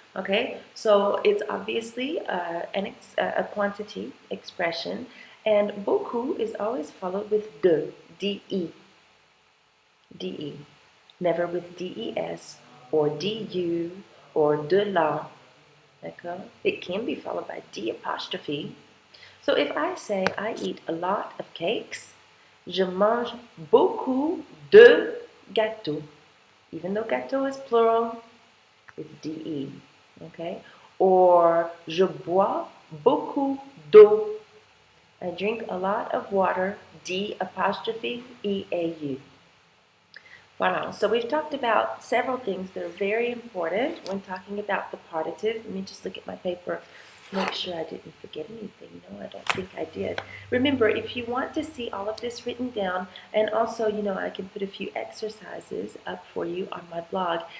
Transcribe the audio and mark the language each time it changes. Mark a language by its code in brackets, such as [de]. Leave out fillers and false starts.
[en] Okay, so it's obviously a quantity expression, and beaucoup is always followed with de, de, de, never with des or du or de la. D'accord? It can be followed by d apostrophe. So if I say I eat a lot of cakes, [fr] je mange beaucoup de gâteaux. [en] Even though gâteau is plural, it's de. Okay? [fr] Or je bois beaucoup d'eau. [en] I drink a lot of water, d apostrophe e-a-u. Voilà, so we've talked about several things that are very important when talking about the partitive. Let me just look at my paper, make sure I didn't forget anything. No, I don't think I did. Remember, if you want to see all of this written down, and also, I can put a few exercises up for you on my blog.